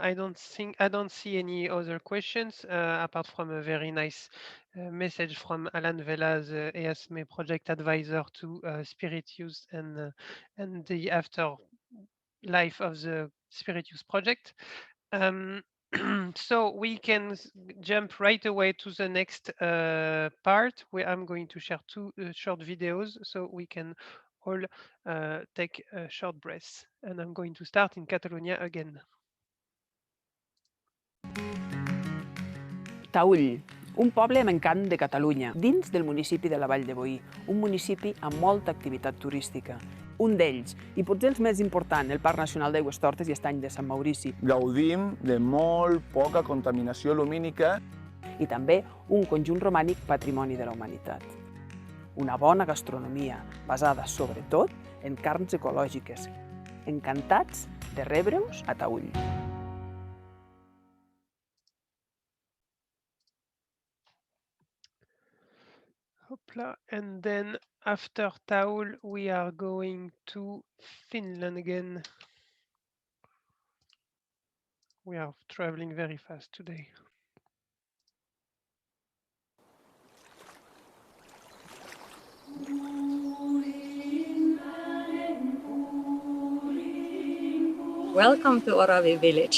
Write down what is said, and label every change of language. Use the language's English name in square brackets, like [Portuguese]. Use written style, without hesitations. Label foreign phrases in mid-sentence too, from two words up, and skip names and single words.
[English] I don't see any other questions apart from a very nice message from Alan Vela, the EASME project advisor to spirit use and the afterlife of the spirit use project. So we can jump right away to the next part, where I'm going to share two short videos so we can all take a short breath. And I'm going to start in Catalonia again. [Catalan] Taüll, un poble amb encant de Catalunya, dins del municipi de la Vall de Boí, un municipi amb molta activitat turística. Un d'ells, i potser els més important, el Parc Nacional d'Aigüestortes i Estany de Sant Maurici. Gaudim de molt poca contaminació lumínica. I també un conjunt romànic patrimoni de la humanitat. Una bona gastronomia, basada sobretot en carns ecològiques. Encantats de rebre-us a Taüll. Hopla. [English] And then after Taüll, we are going to Finland again. We are traveling very fast today. Welcome to Oravi village.